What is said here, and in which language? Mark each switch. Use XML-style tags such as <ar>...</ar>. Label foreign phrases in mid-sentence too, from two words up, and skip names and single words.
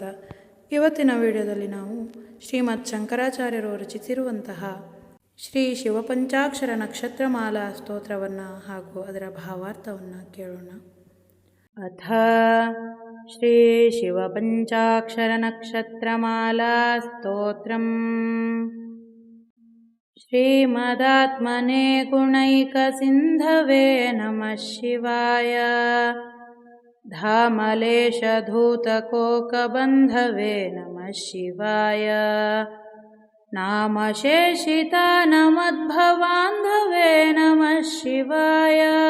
<kn>ಇವತ್ತಿನ ವಿಡಿಯೋದಲ್ಲಿ ನಾವು ಶ್ರೀಮದ್ ಶಂಕರಾಚಾರ್ಯರು ರಚಿಸಿರುವಂತಹ ಶ್ರೀ ಶಿವಪಂಚಾಕ್ಷರ ನಕ್ಷತ್ರಮಾಲಾ ಸ್ತೋತ್ರವನ್ನು ಹಾಗೂ ಅದರ ಭಾವಾರ್ಥವನ್ನು ಕೇಳೋಣ.</kn> <sa>ಅಥ ಶ್ರೀ ಶಿವಪಂಚಾಕ್ಷರ ನಕ್ಷತ್ರಮಾಲಾ ಸ್ತೋತ್ರಂ. ಶ್ರೀಮದಾತ್ಮನೇ ಗುಣೈಕ ಸಿಂಧವೇ ನಮಃ ಶಿವಾಯ. धामलेशधूतकोकबन्धवे नमः शिवाय. नामशेषितानमद्भवान्धवे नमः शिवाय.</sa>